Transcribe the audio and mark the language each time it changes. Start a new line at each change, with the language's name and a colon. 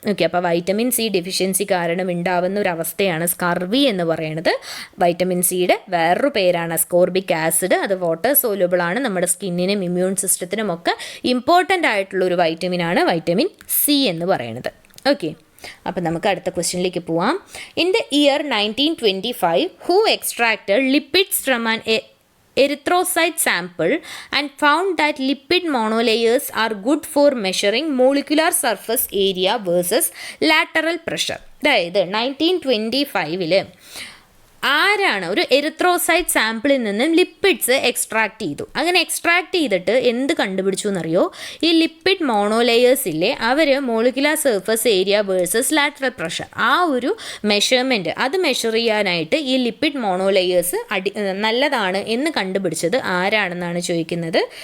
Malayalam: Okay, അപ്പോൾ vitamin C deficiency കാരണം ഉണ്ടാവുന്ന ഒരു അവസ്ഥയാണ് സ്കർവി എന്ന് പറയുന്നത്. വൈറ്റമിൻ സിയുടെ വേറൊരു പേരാണ് അസ്കോർബിക് ആസിഡ്. അത് വാട്ടർ സോലുബിൾ ആണ്, നമ്മുടെ സ്കിന്നിനും ഇമ്മ്യൂൺ സിസ്റ്റത്തിനും ഒക്കെ ഇമ്പോർട്ടൻ്റ് ആയിട്ടുള്ള ഒരു വൈറ്റമിനാണ് വൈറ്റമിൻ സി എന്ന് പറയുന്നത്. ഓക്കെ, അപ്പം നമുക്ക് അടുത്ത ക്വസ്റ്റ്യനിലേക്ക് പോവാം.
English: In the year 1925 who extracted lipids from an erythrocyte sample and found that lipid monolayers are good for measuring molecular surface area versus lateral pressure.
Malayalam: അതായത് 1925 ആരാണ് ഒരു എറിത്രോസൈറ്റ് സാമ്പിളിൽ നിന്നും ലിപ്പിഡ്സ് എക്സ്ട്രാക്ട് ചെയ്തു. അങ്ങനെ എക്സ്ട്രാക്ട് ചെയ്തിട്ട് എന്ത് കണ്ടുപിടിച്ചു എന്നറിയോ? ഈ ലിപ്പിഡ് മോണോലെയേഴ്സില്ലേ, അവർ molecular surface area versus lateral pressure ആ ഒരു മെഷർമെൻറ്റ് അത് മെഷർ ചെയ്യാനായിട്ട് ഈ ലിപ്പിഡ് മോണോലെയേഴ്സ് നല്ലതാണ് എന്ന് കണ്ടുപിടിച്ചത് ആരാണെന്നാണ് ചോദിക്കുന്നത്.